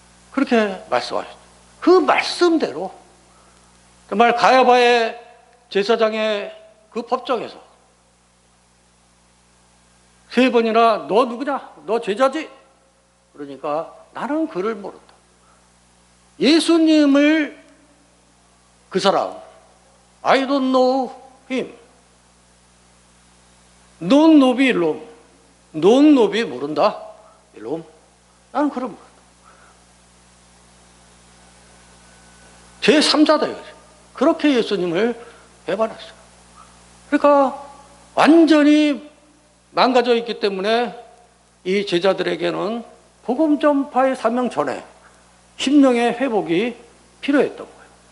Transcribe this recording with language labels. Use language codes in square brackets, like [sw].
[ko] 그렇게 말씀하셨죠. 그 말씀대로 정말 가야바의 제사장의 그 법정에서 3번이나 너 누구냐? 너 제자지? 그러니까 나는 그를 모른다. 예수님을 그 사람 [en] I don't know him. [la] Non nobi illum. Non nobi [ko] 모른다. [la] illum. [ko] 나는 그를 모른다. 제3자다 이거죠. 그렇게 예수님을 배반했어요. 그러니까 완전히 망가져 있기 때문에 이 제자들에게는 복음 전파의 사명 전에 심령의 회복이 필요했던 거예요.